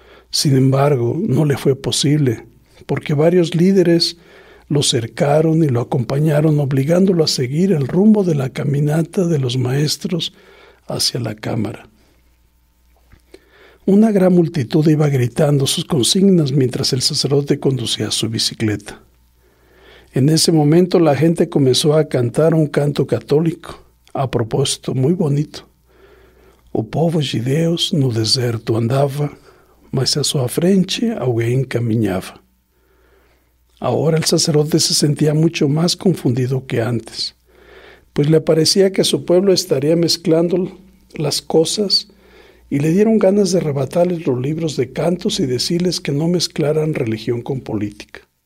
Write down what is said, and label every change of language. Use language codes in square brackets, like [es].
[es] Sin embargo, no le fue posible, porque varios líderes lo cercaron y lo acompañaron, obligándolo a seguir el rumbo de la caminata de los maestros hacia la cámara. Una gran multitud iba gritando sus consignas mientras el sacerdote conducía su bicicleta. En ese momento la gente comenzó a cantar un canto católico, a propósito muy bonito. [pt] O povo de Deus no deserto andava, mas a sua frente alguém caminhava. [es] Ahora el sacerdote se sentía mucho más confundido que antes, pues le parecía que su pueblo estaría mezclando las cosas y le dieron ganas de arrebatarles los libros de cantos y decirles que no mezclaran religión con política.